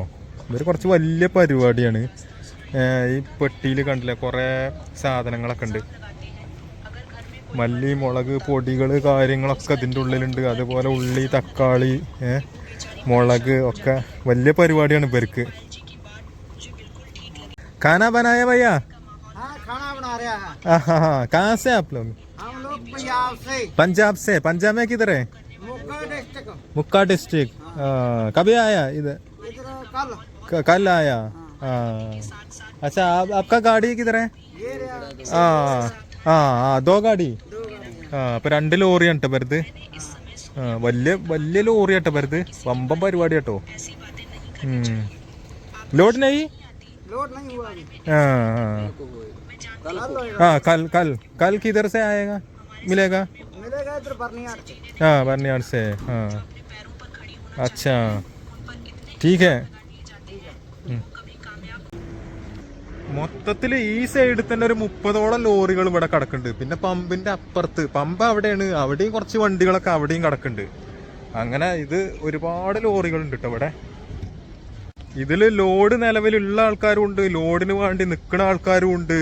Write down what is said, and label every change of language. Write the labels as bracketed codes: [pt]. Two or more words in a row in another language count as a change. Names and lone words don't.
[ml] ഇവര് കുറച്ച് വലിയ പരിപാടിയാണ്. ഈ പെട്ടിയിൽ കണ്ടില്ലേ കുറെ സാധനങ്ങളൊക്കെ ഉണ്ട്. മല്ലി മുളക് പൊടികൾ കാര്യങ്ങളൊക്കെ അതിൻ്റെ ഉള്ളിലുണ്ട്. അതുപോലെ ഉള്ളി തക്കാളി മുളക് ഒക്കെ വലിയ പരിപാടിയാണ് ഇവർക്ക്. [hi] खाना बनाया भैया? हाँ खाना बना रहा है। हाँ कहाँ से आप लोग? हम लोग पंजाब से। पंजाब से? पंजाब में किधर है? मुक्का डिस्ट्रिक्ट। कभी आया इधर? कल आया हाँ अच्छा आपका गाड़ी किधर है? हाँ हाँ दो गाड़ी [ml] അപ്പൊ 2 ലോറിയാണ് കേട്ടോ വരുത്. വലിയ ലോറി കേട്ടോ വരുത്. വമ്പം പരിപാടി കേട്ടോ. [hi] ലോഡ് नहीं हुआ अभी। हाँ कल किधर से आएगा मिलेगा इधर बर्नियाड से। हाँ बर्नियाड से हाँ अच्छा ठीक है. [ml] മൊത്തത്തില് ഈ സൈഡിൽ തന്നെ ഒരു 30ഓളം ലോറികൾ ഇവിടെ കിടക്കുന്നുണ്ട്. പിന്നെ പമ്പിന്റെ അപ്പുറത്ത്, പമ്പ് അവിടെയാണ്, അവിടെയും കുറച്ച് വണ്ടികളൊക്കെ അവിടെയും കിടക്കുന്നുണ്ട്. അങ്ങനെ ഇത് ഒരുപാട് ലോറികൾ ഉണ്ട് കേട്ടോ ഇവിടെ. ഇതില് ലോഡ് നിലവിലുള്ള ആൾക്കാരും ഉണ്ട്, ലോഡിന് വേണ്ടി നിൽക്കുന്ന ആൾക്കാരും ഉണ്ട്.